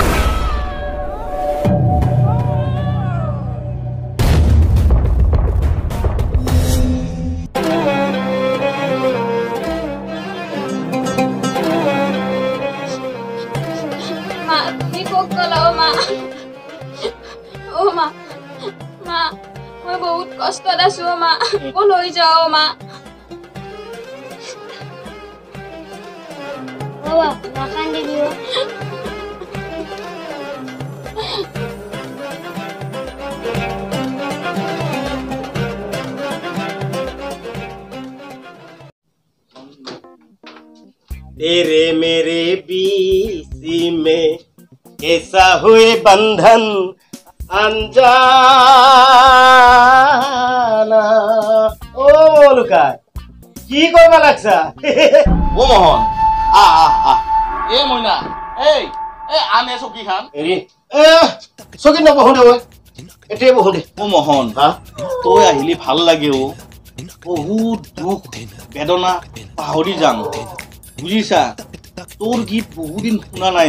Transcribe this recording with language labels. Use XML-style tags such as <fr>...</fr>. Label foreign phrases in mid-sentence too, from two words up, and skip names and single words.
<as>মা তুমি ক'ত গ'লা অ' মা অ' মা মা মই বহুত কষ্টত আছো অ' মা মোক লৈ যাওঁ অ' মা বাবা নাকান্দি দিও</as> <hi>तेरे मेरे बीच में कैसा हुए बंधन अनजाना ओ लुका</hi> <as>কি করবা লাগছা ও মোহন এ মইনা এই আনে চকী খান হেৰি চকী নবহো দে মই এতিয়াই বহো দে ও মোহন হা তই আহিলি ভাল লাগে ও বহুত দুখ বেদনা পাহৰি যাম বুজিছা তোৰ গীত বহুদিন শুনা নাই</as>